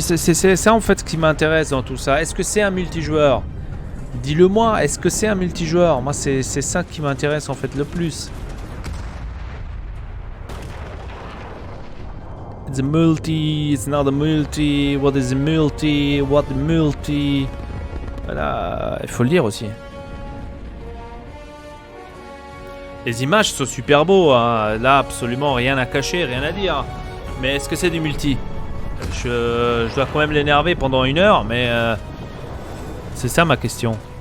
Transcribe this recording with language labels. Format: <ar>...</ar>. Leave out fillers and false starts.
<fr>C'est ça en fait ce qui m'intéresse dans tout ça. Est-ce que c'est un multijoueur? Dis-le moi, est-ce que c'est un multijoueur? Moi, c'est ça qui m'intéresse en fait le plus.</fr> <en>It's a multi, it's not a multi, what is a multi, what a multi.</en> <fr>Voilà, il faut le dire aussi. Les images sont super beaux, hein. Là absolument rien à cacher, rien à dire. Mais est-ce que c'est du multi? Je dois quand même l'énerver pendant 1 heure, mais c'est ça ma question.</fr>